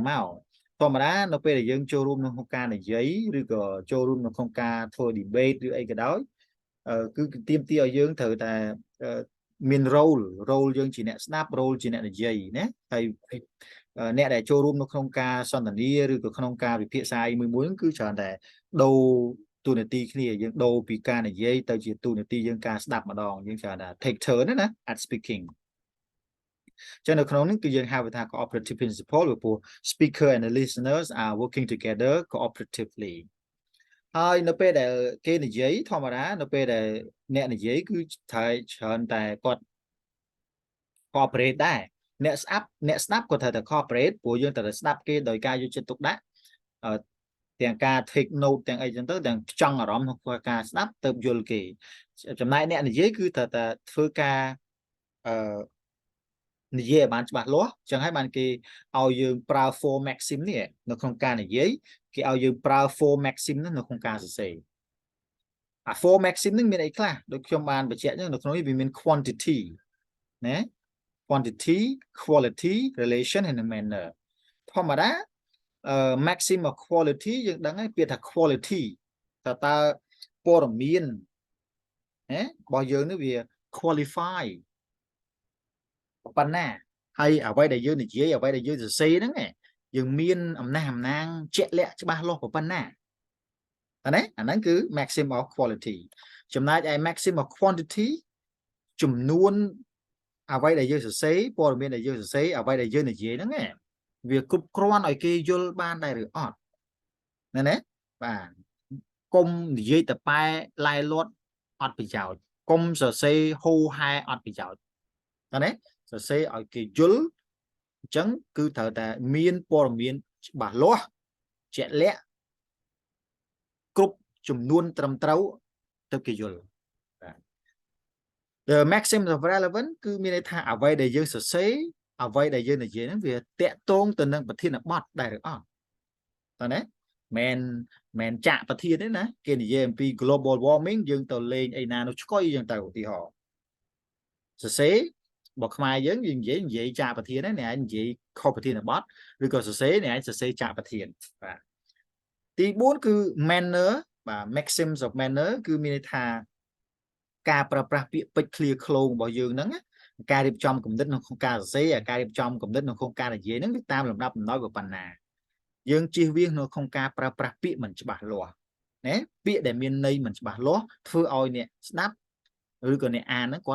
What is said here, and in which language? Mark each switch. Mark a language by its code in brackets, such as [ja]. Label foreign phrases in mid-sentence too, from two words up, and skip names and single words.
[km] មកធម្មតានៅពេលដែលយើងចូលរួមនៅក្នុងការនិយាយឬក៏ចូលរួមនៅក្នុងការធ្វើ debate ឬអីក៏ដោយគឺទាមទារឲ្យយើងត្រូវតែមាន role យើងជាអ្នកស្ដាប់ role ជាអ្នកនិយាយណា ហើយអ្នកដែលចូលរួមនៅក្នុងការសន្ទនាឬក៏ក្នុងការវិភាគសាយមួយហ្នឹងគឺច្រើនតែដូរទូនាទីគ្នាយើងដូរពីការ និយាយទៅជាទូនាទីយើងការស្ដាប់ម្ដងយើងច្រើនតែ [en] take turn [km] ណា [en] at speaking [km] ចឹងនៅក្នុងនេះគឺយើងហៅថា [en] cooperative principle [km] ព្រោះ [en] speaker and the listeners are working together cooperatively [km] ហើយនៅពេលដែលគេនិយាយធម្មតានៅពេលដែលអ្នកនិយាយគឺត្រូវច្រើនតែគាត់ cooperate ដែរអ្នកស្ដាប់ក៏ត្រូវតែ cooperate ព្រោះយើងត្រូវតែស្ដាប់គេដោយការយកចិត្តទុកដាក់ទាំងការ [en] take note [km] ទាំងអីចឹងទៅទាំងចង់អារម្មណ៍ក្នុងការស្ដាប់ទៅយល់គេចំណែកអ្នកនិយាយគឺត្រូវតែធ្វើការ និយាយឲ្យបានច្បាស់លាស់ចឹងហើយបានគេឲ្យយើងប្រើ [en] four maxim [km] នេះនៅក្នុងការនិយាយគេឲ្យយើងប្រើ [en] four maxim [km] នេះនៅក្នុងការសរសេរអា [en] four maxim [km] នេះមានអីខ្លះដូចខ្ញុំបានបញ្ជាក់ចឹងនៅក្នុងនេះវាមាន quantity ណា quantity [en] quality relation and manner [km] ធម្មតា [en] maxim of quality [km] យើងដឹងហើយពាក្យថា quality តើព័ត៌មានណារបស់យើងនេះវា qualify ប៉ុណ្ណាហើយអ្វីដែលយើងនិយាយអ្វីដែលយើងសរសេរហ្នឹង យើងមានអំណះអំណាងជាក់លាក់ច្បាស់លាស់ប៉ុណ្ណាណាអាហ្នឹងគឺ [en] maxim of quality [km] ចំណែកឯ [en] maxim of quantity [km] ចំនួ នអ្វីដែលយើងសរសេរព័ត៌មានដែលយើងសរសេរអ្វីដែលយើងនិយាយហ្នឹងវាគ្រប់គ្រាន់ឲ្យគេយល់បានដែរឬអត់ណាបាទកុំនិយាយតែប៉ែឡាយលាត់អត់ប្រយោជន៍កុំសរសេរហូហែអត់ប្រយោជន៍ណាសរសេរឲ្យគេយល់អញ្ចឹងគឺត្រូវតែមានព័ត៌មានច្បាស់លាស់ជាក់លាក់គ្រប់ចំនួនត្រឹមត្រូវទៅគេយល់ [en] The maxim of relevance [km] គឺមានន័យថាអ្វីដែលយើងសរសេរអ្វីដែលយើងនិយាយហ្នឹងវាតាក់ទងទៅនឹងប្រធានបទដែរឬអត់តើណាមែនចាក់ប្រធានទេណាគេនិយាយអំពី [en] global warming [km] យើងទៅលេងអីណានោះឆ្កុយយើងទៅឧទាហរណ៍សរសេរ បើខ្មែរយើងនិយាយចាក់ប្រធានហ្នឹងអ្នកឯងនិយាយខុសប្រធានបទឬក៏សរសេរអ្នកឯងសរសេរចាក់ប្រធានបាទទី4គឺ manner បាទ [en] maxims of manner [km] គឺមានន័យថាការប្រើប្រាស់ពាក្យពេចន៍ឃ្លាឃ្លោង របស់យើងហ្នឹងការរៀបចំគំនិតនៅក្នុងការសរសេរការរៀបចំគំនិតនៅក្នុងការនិយាយហ្នឹងវាតាមលំដាប់លំដោយប៉ុណ្ណាយើងជៀសវាងនៅក្នុងការ ប្រើប្រាស់ពាក្យមិនច្បាស់លាស់ណាពាក្យដែលមានន័យមិនច្បាស់លាស់ធ្វើឲ្យអ្នកស្ដាប់ឬក៏អ្នកអានហ្នឹង